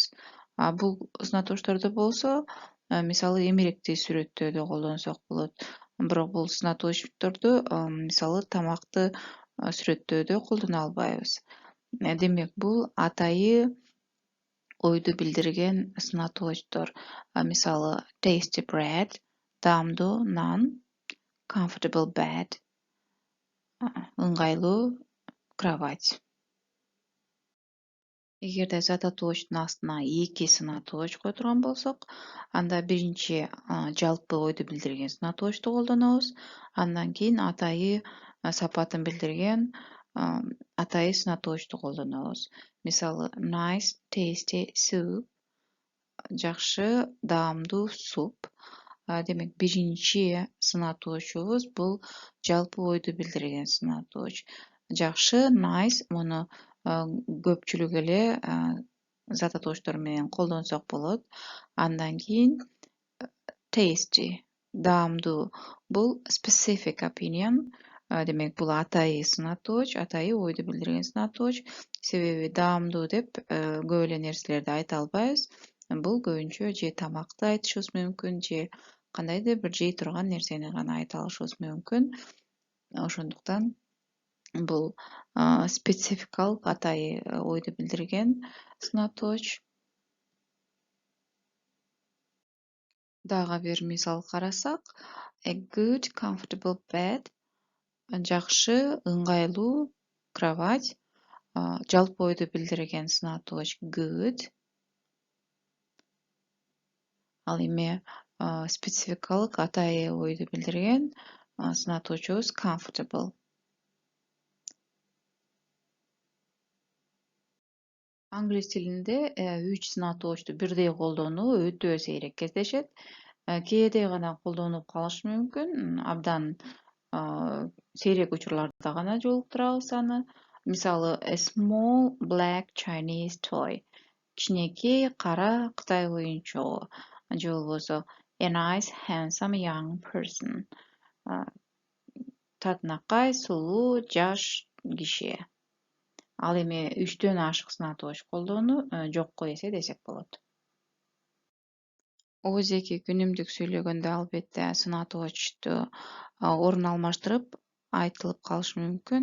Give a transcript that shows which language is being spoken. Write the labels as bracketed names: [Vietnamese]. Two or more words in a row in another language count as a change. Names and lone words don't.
[Kyrgyz] Бул сынатоочтордо болсо, мисалы, эмеректи сүрөттөөдө колдонсок болот. Бирок бул сынатоочторду мисалы тамакты сүрөттөөдө колдоно албайбыз. Демек бул атайы ойду билдирген сынатоочтор. Мисалы, [English] tasty bread [Kyrgyz] даамдуу нан, [English] comfortable bed [Kyrgyz] ыңгайлуу кровать. Эгерде зат атоочтун астына эки сынатооч койдурган болсок, анда биринчи жалпы ойду билдирген сынатоочту колдонобуз. Андан кийин атайы сапатын билдирген атайы сынатоочту колдонобуз. Мисалы, [English] nice tasty soup [Kyrgyz] жакшы даамдуу суп. Демек биринчи сынатоочубуз бул жалпы ойду билдирген сынатооч. Жакшы, nice муну көпчүлүк эле зат атоочтор менен колдонсок болот. Андан кийин tasty даамдуу бул [English] specific opinion. [Kyrgyz] Демек бул атайы сынатооч, атайы ойду билдирген сынатооч. Себеби даамдуу деп көп эле нерселерди айта албайбыз. Бул көбүнчө же тамакты айтышыбыз мүмкүн, же кандайдыр бир жей турган нерсени гана айта алышыбыз мүмкүн. Ошондуктан бул спецификалык атайы ойду билдирген сынатооч. Дагы бир мисал карасак, [English] a good comfortable bed [Kyrgyz] жакшы ыңгайлуу кровать. Жалпы ойду билдирген сынатооч good. Ал эми спецификалык атайы ойду билдирген сынатоочубуз comfortable. Англис тилинде 3 сынатоочту бирдей колдонуу өтө сейрек кездешет. Кээде гана колдонуп калышы мүмкүн, абдан сейрек учурларда гана жолуктурабыз аны. Мисалы, [English] a small black Chinese toy. [Kyrgyz] Кичинекей кара Кытай оюнчугу. Же болбосо [English] a nice handsome young person. [Kyrgyz] Татынакай, сулуу, жаш киши. Ал эми 3төн ашык сынатооч колдонуу жокко эсе десек болот. Ооздеги күнүмдүк сүйлөгөндө албетте сынатоочту орун алмаштырып айтылып калышы мүмкүн.